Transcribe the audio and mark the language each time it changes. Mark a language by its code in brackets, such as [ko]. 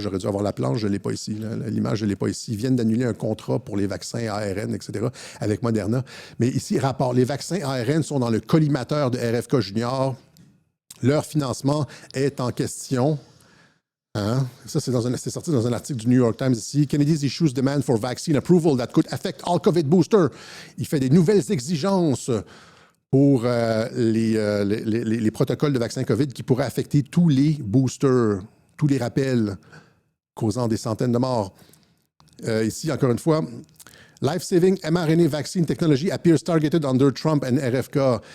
[fr] J'aurais dû avoir la planche, je ne l'ai pas ici. L'image, je ne l'ai pas ici. Ils viennent d'annuler un contrat pour les vaccins ARN, etc., avec Moderna. Mais ici, rapport, les vaccins ARN sont dans le collimateur de RFK Junior. Leur financement est en question. Hein? Ça, c'est sorti dans un article du New York Times ici. [en] Kennedy's issues demand for vaccine approval that could affect all COVID boosters. [fr] Il fait des nouvelles exigences pour les protocoles de vaccins COVID qui pourraient affecter tous les boosters, tous les rappels, causant des centaines de morts. Ici, encore une fois, [en] life-saving mRNA vaccine technology appears targeted under Trump and RFK.